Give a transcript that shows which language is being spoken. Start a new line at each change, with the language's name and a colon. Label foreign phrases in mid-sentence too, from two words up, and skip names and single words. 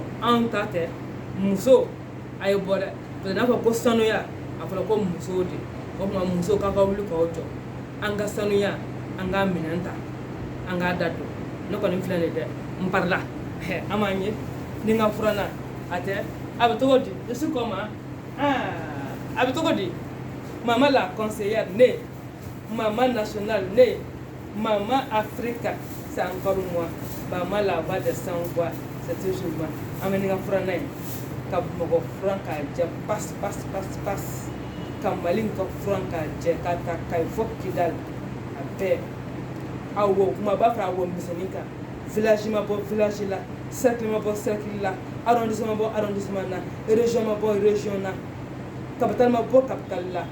Bambara: Anw ta tɛ muso a ye bɔ dɛ. Parce que n'a fɔ ko sanuya a fɔra ko musow de. O tuma musow k'a ka wuli k'aw jɔ. An ka sanuya an k'a minɛn ta an k'a da don. Ne kɔni filɛ nin dɛ n parila. An b'an ye ni n ka furanna a tɛ a bɛ cogo di?
French: Je suis comment?
Bambara: A bɛ cogo di?
French: Maman la conseillère née, maman nationale née, maman Africa, c'est encore moi. Maman la voix de sans voix, c'est toujours moi.
Bambara: Ameni ka furanna ye ka mɔgɔ furan k'a jɛ passe. Ka Mali ka furan k'a jɛ ka ta Kayi fɔ Kidali a bɛɛ. Awɔ kumaba fara awɔ misɛnnin kan. Village ma bɔ village la, cercle ma bɔ cercle la, arrondissement ma bɔ arrondissement na, région ma bɔ région na, capitale ma bɔ capitale la.